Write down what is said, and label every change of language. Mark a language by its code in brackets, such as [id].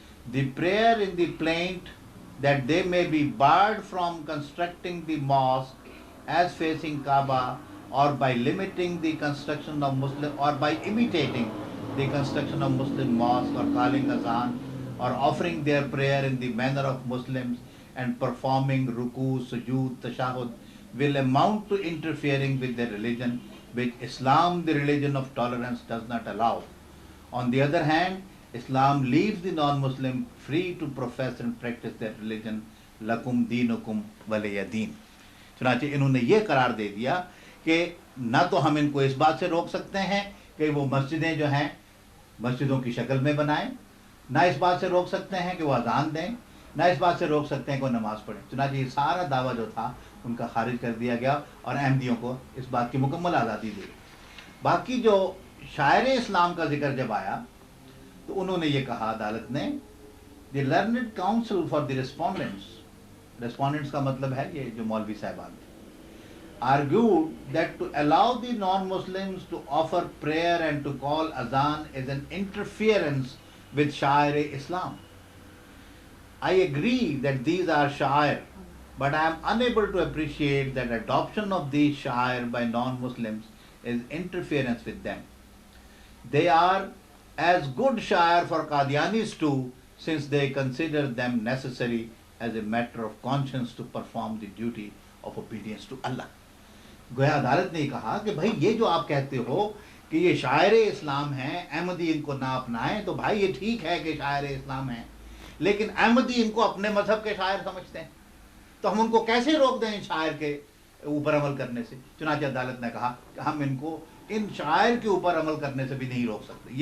[en] The prayer in the plaint that they may be barred from constructing the mosque as facing Kaaba, or by limiting the construction of Muslim, or by imitating the construction of Muslim mosque, or calling azan, or offering their prayer in the manner of Muslims and performing ruku, sujood, tashahud, will amount to interfering with their religion, which Islam, the religion of tolerance, does not allow. On the other hand, Islam leaves the non-Muslim free to profess and practice their religion. [ar] لَكُمْ دِينُكُمْ وَلِيَ دِينِ. [ur] چنانچہ انہوں نے یہ قرار دے دیا کہ نہ تو ہم ان کو اس بات سے روک سکتے ہیں کہ وہ مسجدیں جو ہیں مسجدوں کی شکل میں بنائیں، نہ اس بات سے روک سکتے ہیں کہ وہ اذان دیں، نہ اس بات سے روک سکتے ہیں کہ وہ نماز پڑھیں. چنانچہ یہ سارا دعویٰ جو تھا ان کا خارج کر دیا گیا اور احمدیوں کو اس بات کی مکمل آزادی دی. باقی جو شاعر اسلام کا ذکر جب آیا تو انہوں نے یہ کہا عدالت نے [en] the learned counsel for the respondents [ur] کا مطلب ہے یہ جو مولوی صاحبان تھے، [en] argued that to allow the non-Muslims to offer prayer and to call azan is an interference with Shair-e-Islam. I agree that these are Shair, but I am unable to appreciate that adoption of these Shair by non-Muslims is interference with them. They are as good Shair for Qadianis too, since they consider them necessary as a matter of conscience to perform the duty of obedience to Allah. [ur] گویا عدالت نے کہا کہ بھائی یہ جو آپ کہتے ہو کہ یہ شاعر اسلام ہیں، احمدی ان کو نہ اپنائیں، تو بھائی یہ ٹھیک ہے کہ شاعر اسلام ہیں، لیکن احمدی ان کو اپنے مذہب کے شاعر سمجھتے ہیں، تو ہم ان کو کیسے روک دیں ان شاعر کے اوپر عمل کرنے سے؟ چنانچہ عدالت نے کہا کہ ہم ان کو ان شاعر کے اوپر عمل کرنے سے بھی نہیں روک سکتے.